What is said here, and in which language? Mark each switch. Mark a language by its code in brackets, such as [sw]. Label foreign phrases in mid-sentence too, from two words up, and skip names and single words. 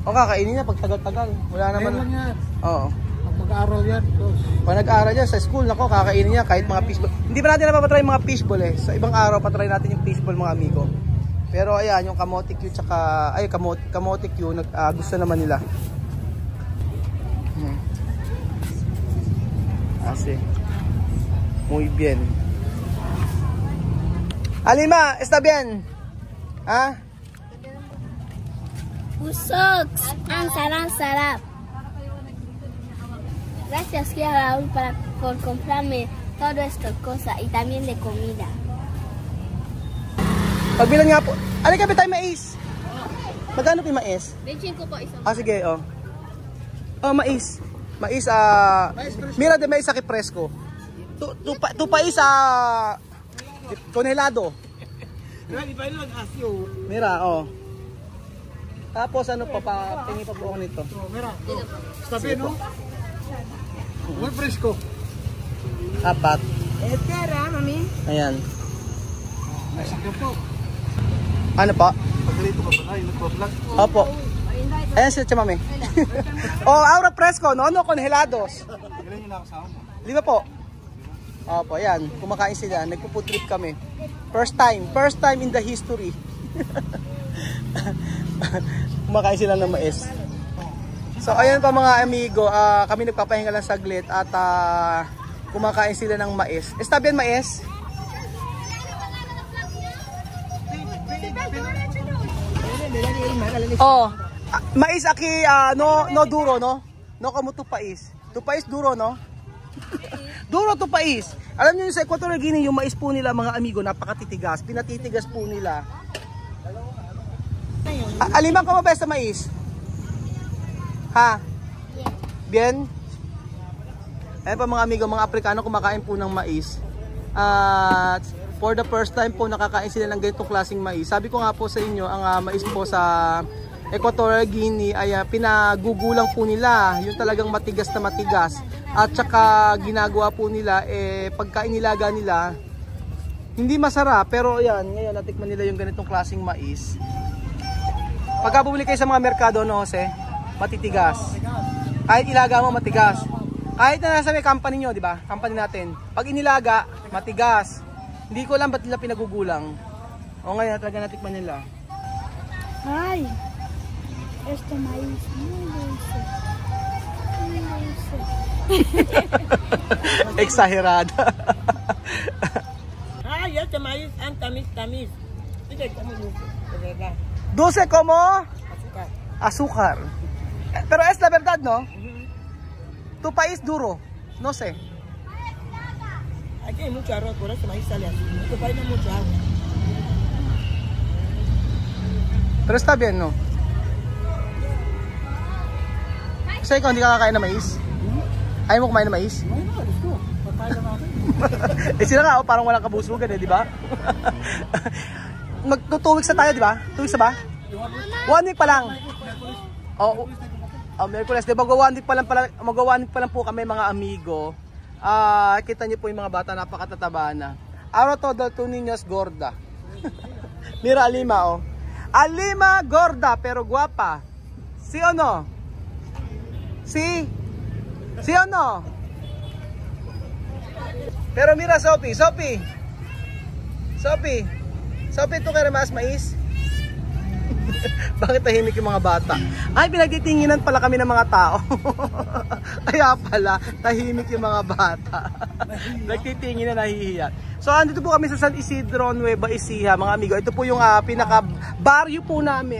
[tl] O kakainin niya pag tagal-tagal. Wala naman. Ngayon lang yan. Oo. Pag mag-aaral yan. Pag nag-aaral niya sa school, nako, kakainin niya kahit mga fishball. Hindi pa natin napapatry yung mga fishball eh. Sa ibang araw, patry natin yung fishball mga amigo. Pero ayan, yung kamote Q tsaka... Ay, kamote Q, gusto naman nila. [es] Asi. Muy bien. Alima, está bien. ¿Ah? [tl] Busok, ang sarap. [es] Gracias, tía Raúl, por comprarme todo esto cosa y también de comida. [tl] Pagbilang nga po. Alika, tayo mais. Magkano po yung mais? 25 po isang. Sige, [es] oh. Oh, mais. Mais, mira de mais aquí fresco. Tu país, congelado. Mira, oh. [tl] Tapos ano pa, pingi pa po ako nito. [es] Mira, está bien, no? Muy fresco. [tl] Apat. [es] Espera, mami. [tl] Ayan. Ay, sakyo po. Ano pa? Pagkalito ka ba? Ay, nagpa-vlog. Opo. Ayan sila chamame. Oh, [es] aura fresco, no congelados. [tl] Galing nyo na kasama mo. 5 po. Opo, ayan. Kumakain sila. Nagpo-food trip kami. [en] First time in the history. [tl] Kumakain sila ng mais. So, ayan pa mga amigo. Kami nagpapahinga lang saglit at kumakain sila ng mais. [es] Está bien mais? Oh, mais aquí no duro, no? No como tu país. Tu país duro, no? Duro tu país. [tl] Alam niyo sa Equatorial Guinea, yung mais po nila mga amigo, napakatitigas. Pinatitigas po nila. Alimang ka ba sa mais? Ha? Bien? Ayan pa mga amigo, mga Aprikano kumakain po ng mais. At [en] for the first time [tl] po nakakain sila ng ganitong klaseng mais. Sabi ko nga po sa inyo, ang mais po sa Equatorial Guinea ay pinagugulang po nila. Yung talagang matigas na matigas. At saka ginagawa po nila, pagka inilaga nila, hindi masarap. Pero ayan, ngayon natikman nila yung ganitong klaseng mais. Pagka bumili kayo sa mga merkado, no Jose, matitigas. Kahit ilaga mo, matigas. Kahit na nasa may company nyo, di ba? Company natin. Pag inilaga, matigas. Hindi ko alam ba't nila pinagugulang. O ngayon, talaga natikman nila. Ay, [es] este maíz muy dulce. Muy dulce. Exagerada. Ay, este maíz, [tl] tamis. Sige, [es] como dulce, de verdad. Dulce como Azúcar. azúcar. Pero es la verdad, no? Tu país duro. No sé. Aquí hay mucho arroz, por eso maíz sale así. En este país no hay mucho agua. Pero está bien, no? [tl] Kasi ikaw, hindi ka kakain na mais? Ayaw mo kumain na mais? Ay, no, gusto. Pagkain lang natin. Sila nga, parang walang kabusugan eh, di ba? Mag 2 weeks na tayo, di ba? 2 weeks na ba? 1 week pa lang. Merkules. Di ba, mag-1 week pa lang po kami mga amigo. Kita niyo po yung mga bata, napakatataba na. [es] Ahora todo tu niños gorda. Mira, Alima, oh. Alima gorda, pero guapa. Si o no? Si o no? Pero mira, Sophie, ¿tú quieres más mais? [tl] Bakit tahimik yung mga bata? Ay, pinagtitinginan pala kami ng mga tao. Kaya pala, tahimik yung mga bata. Nagtitingin na nahihiya. So, andito po kami sa San Isidro, Nueva Ecija, mga amigo. Ito po yung pinaka-baryo po namin.